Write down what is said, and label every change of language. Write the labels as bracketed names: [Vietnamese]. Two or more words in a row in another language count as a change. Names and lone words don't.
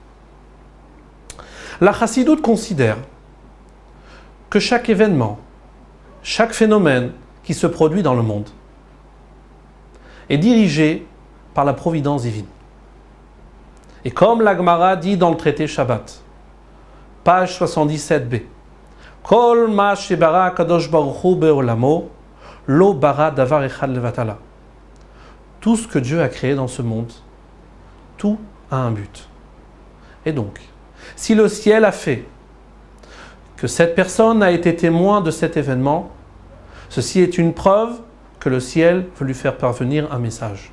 [French] La Chassidoute considère que chaque événement, chaque phénomène qui se produit dans le monde est dirigé par la providence divine. Et comme la Gemara dit dans le traité Shabbat, page 77b, [Hebrew] כל מה שברא קדוש ברוך הוא בעולמו לא ברא דבר אחד לבטלה. [French] Tout ce que Dieu a créé dans ce monde, tout a un but. Et donc, si le ciel a fait que cette personne a été témoin de cet événement, ceci est une preuve que le ciel veut lui faire parvenir un message.